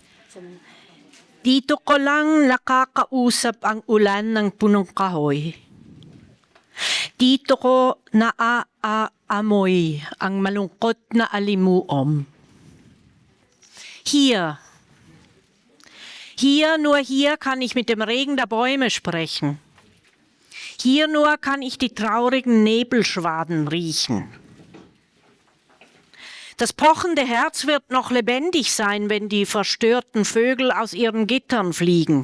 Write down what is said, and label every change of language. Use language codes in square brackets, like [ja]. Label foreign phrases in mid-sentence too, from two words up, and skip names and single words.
[tl] Dito ko lang nakakausap ang ulan ng punong kahoy. Dito ko naaamoy ang malungkot na alimuom. [de] Hier nur hier kann ich mit dem Regen der Bäume sprechen. Hier nur kann ich die traurigen Nebelschwaden riechen. Das pochende Herz wird noch lebendig sein, wenn die verstörten Vögel aus ihren Gittern fliegen.